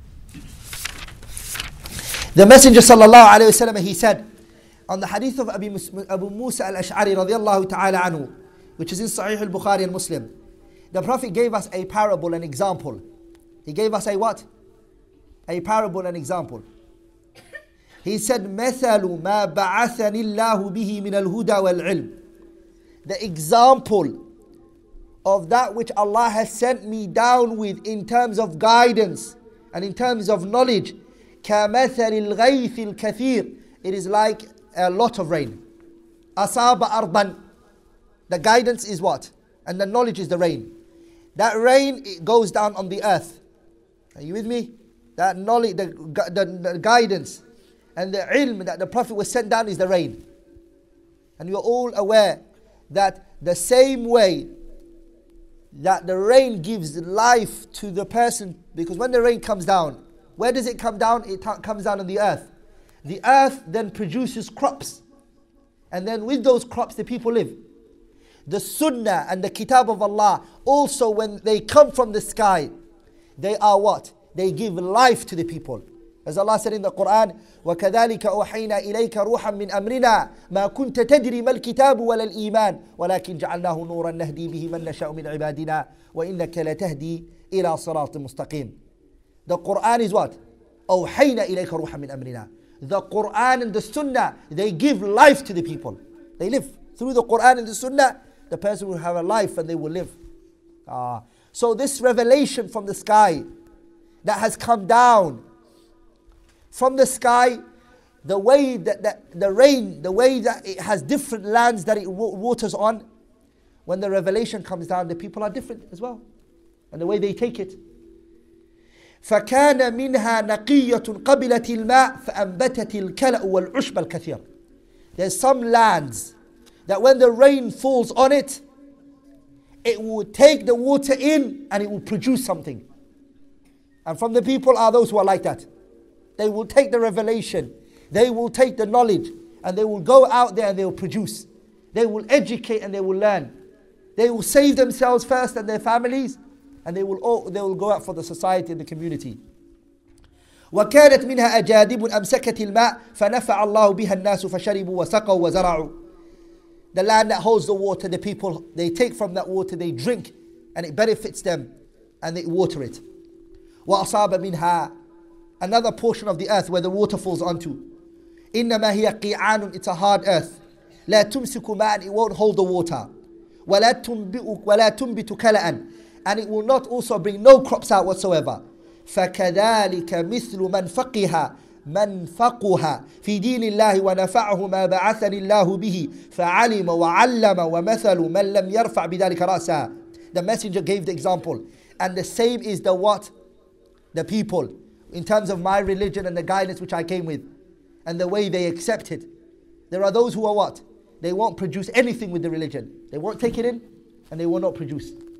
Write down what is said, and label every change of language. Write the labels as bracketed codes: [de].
[en] The Messenger sallallahu alayhi wasallam, he said, on the hadith of Abu Musa al-Ash'ari radiyallahu ta'ala anhu, which is in Sahih al-Bukhari and Muslim, the Prophet gave us a parable, an example. He gave us a what? A parable, an example. [ar] He said, مَثَلُ مَا بَعَثَنِ اللَّهُ بِهِ مِنَ الْهُدَى وَالْعِلْمِ. [en] The example of that which Allah has sent me down with in terms of guidance and in terms of knowledge, [ar] كَمَثَلِ الْغَيْثِ الْكَثِيرِ. [en] It is like a lot of rain. [ar] أَصَابَ أَرْضًا. [en] The guidance is what? And the knowledge is the rain. That rain, it goes down on the earth. Are you with me? That knowledge, the guidance and the ilm that the Prophet was sent down is the rain. And you're all aware that the same way that the rain gives life to the person, because when the rain comes down, where does it come down? It comes down on the earth. The earth then produces crops. And then with those crops the people live. The sunnah and the kitab of Allah, also when they come from the sky, they are what? They give life to the people. [ar] As Allah said in the Quran, وَكَذَلِكَ أُوحَيْنَا إِلَيْكَ رُوحًا مِّنْ أَمْرِنَا مَا كُنْتَ تَدْرِي مَا الْكِتَابُ وَلَا الْإِيمَانُ وَلَكِنْ جَعَلْنَاهُ نُورًا نَهْدِي بِهِ مَنْ نَشَاءُ مِنْ عِبَادِنَا وَإِنَّكَ لَتَهْدِي إِلَى صِرَاطٍ مُسْتَقِيمٍ. [en] The Quran is what? [ar] أُوحَيْنَا إِلَيْكَ رُوحًا مِّنْ أَمْرِنَا. [en] The Quran and the Sunnah, they give life to the people. They live. Through the Quran and the Sunnah, the person will have a life and they will live. So this revelation from the sky that has come down from the sky, the way that the rain, the way that it has different lands that it waters on, when the revelation comes down, the people are different as well. And the way they take it. [ar] فَكَانَ مِنْهَا نَقِيَّةٌ قَبِلَتِ الْمَاءِ فَأَنْبَتَتِ الْكَلَأُ وَالْعُشْبَ الْكَثِيرِ. [en] There's some lands that when the rain falls on it, it will take the water in and it will produce something. And from the people are those who are like that. They will take the revelation, they will take the knowledge, and they will go out there and they will produce. They will educate and they will learn. They will save themselves first and their families, and they will go out for the society and the community. [ar] وكانت منها أجادب أمسكت الماء فنفع الله بها الناس فشربوا وسقوا وزرعوا. [en] The land that holds the water, the people, they take from that water, they drink, and it benefits them, and they water it. [ar] وأصاب منها, [en] another portion of the earth where the water falls onto. [ar] إنما هي قيعان, [en] it's a hard earth. [ar] لا تمسك ماء, [en] it won't hold the water. [ar] ولا تنبت كلأ, [en] and it will not also bring no crops out whatsoever. [ar] فكذلك مثل من فقها في دين الله ونفعه ما بعثني الله به فعلم وعلم ومثل من لم يرفع بذلك رأسه. [en] The messenger gave the example, and the same is the what? The people, in terms of my religion and the guidance which I came with, and the way they accept it. There are those who are what? They won't produce anything with the religion. They won't take it in, and they will not produce.